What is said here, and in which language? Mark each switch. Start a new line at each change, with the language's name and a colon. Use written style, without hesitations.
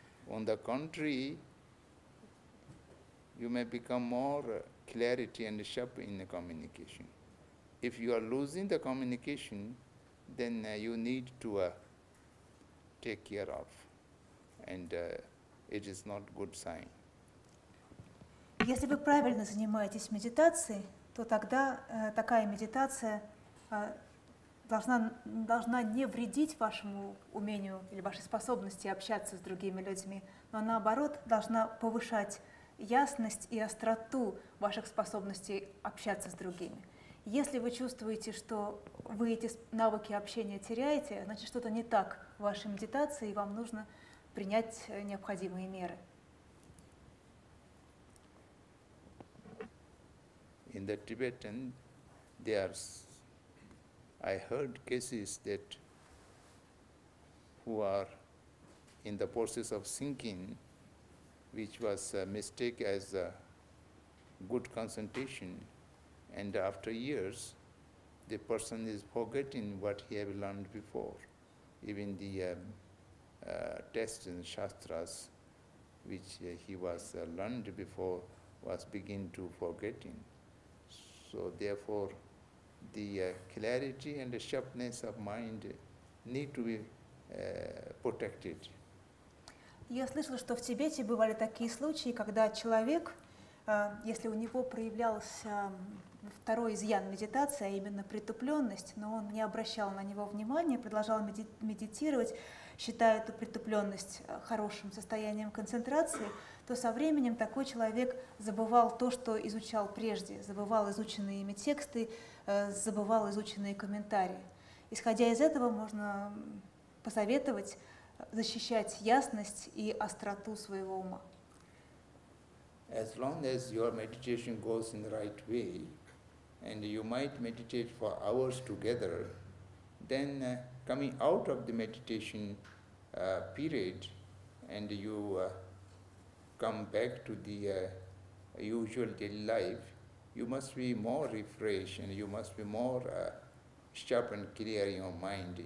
English: On the contrary, you may become more clarity and sharp in the communication. If you are losing the communication, then you need to take care of, and it is not good sign.
Russian: Если вы правильно занимаетесь медитацией, то тогда такая медитация должна не вредить вашему умению или вашей способности общаться с другими людьми, но наоборот должна повышать ясность и остроту ваших способностей общаться с другими. Если вы чувствуете, что вы эти навыки общения теряете, значит что-то не так в вашей медитации, и вам нужно принять необходимые меры.
English: In the Tibetan, I heard cases that who are in the process of sinking, which was a mistake as a good concentration, and after years, the person is forgetting what he had learned before. Even the texts and shastras, which he was learned before, was begin to forgetting. So therefore, the clarity and the sharpness of mind need to be protected.
Russian: Я слышала, что в Тибете бывали такие случаи, когда человек, если у него проявлялся второй изъян медитации, а именно притупленность, но он не обращал на него внимания, продолжал медитировать, считая эту притупленность хорошим состоянием концентрации, то со временем такой человек забывал то, что изучал прежде, забывал изученные ими тексты, забывал изученные комментарии. Исходя из этого, можно посоветовать защищать ясность и остроту своего ума.
English: As long as your meditation goes in the right way, and you might meditate for hours together, then coming out of the meditation period, and you come back to the usual daily life, you must be more refreshed and you must be more sharp and clear in your mind.